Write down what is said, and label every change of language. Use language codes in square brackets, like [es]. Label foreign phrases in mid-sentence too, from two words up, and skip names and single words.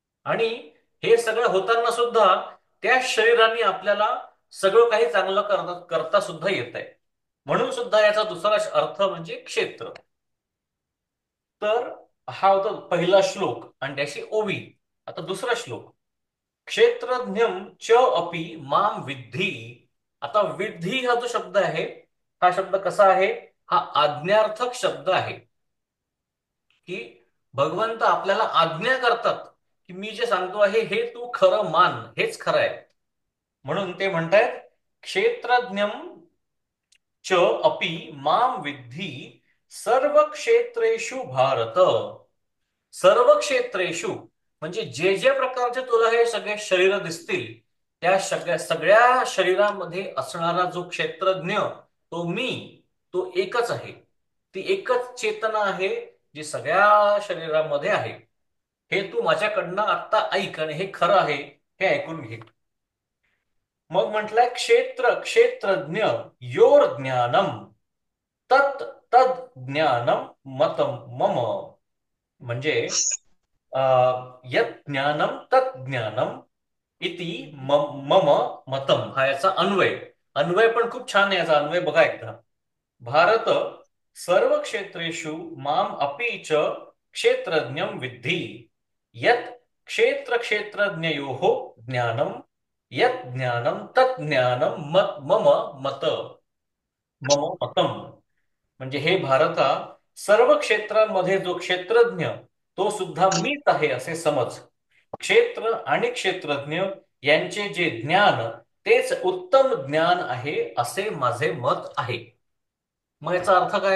[mr] आणि हे सगळं होताना सुद्धा त्या शरीराने आपल्याला सगळं काही चांगलं करता सुद्धा येत आहे. म्हणून सुद्धा याचा दुसरा अर्थ म्हणजे क्षेत्र. तर हा होता पहिला श्लोक आणि त्याची ओवी. आता दुसरा श्लोक, [sa] क्षेत्रज्ञम च अपि माम विद्धी. [mr] आता विद्धी हा जो शब्द आहे, हा शब्द कसा आहे? हा आज्ञार्थक शब्द आहे, की भगवंत आपल्याला आज्ञा करतात की मी जे सांगतो आहे हे तू खरं मान, हेच खरं आहे. म्हणून ते म्हणतायत [sa] क्षेत्रज्ञम च अपि माम विद्धी सर्व क्षेत्रेषु भारत. सर्व क्षेत्रेषु [mr] म्हणजे जे जे प्रकारचे तुला हे सगळे शरीर दिसतील, त्या सगळ्या सगळ्या शरीरामध्ये असणारा जो क्षेत्रज्ञ, तो मी, तो एकच आहे. ती एकच चेतना आहे जी सगळ्या शरीरामध्ये आहे. हे तू माझ्याकडनं आत्ता ऐक आणि हे खरं आहे हे ऐकून घे. मग म्हटलंय [sa] क्षेत्र क्षेत्रज्ञ योर ज्ञानम तत् तद ज्ञानम मतम मम. म्हणजे यत् ज्ञानम तत् ज्ञानम इति मम मतम, [mr] हा याचा अन्वय. अन्वय पण खूप छान आहे, याचा अन्वय बघा एकदा. [sa] भारत सर्व क्षेत्रेषु माम अपि च क्षेत्रज्ञम विद्धि यत् क्षेत्र क्षेत्रज्ञयोः ज्ञानम यत् ज्ञानम तत् ज्ञानम मम मत मम मतम. [mr] म्हणजे हे भारता, सर्व क्षेत्रांमध्ये जो क्षेत्रज्ञ तो सुद्धा मीच आहे असे समज. क्षेत्र आणि क्षेत्रज्ञ यांचे जे ज्ञान तेच उत्तम ज्ञान आहे असे माझे मत आहे. मग याचा अर्थ काय?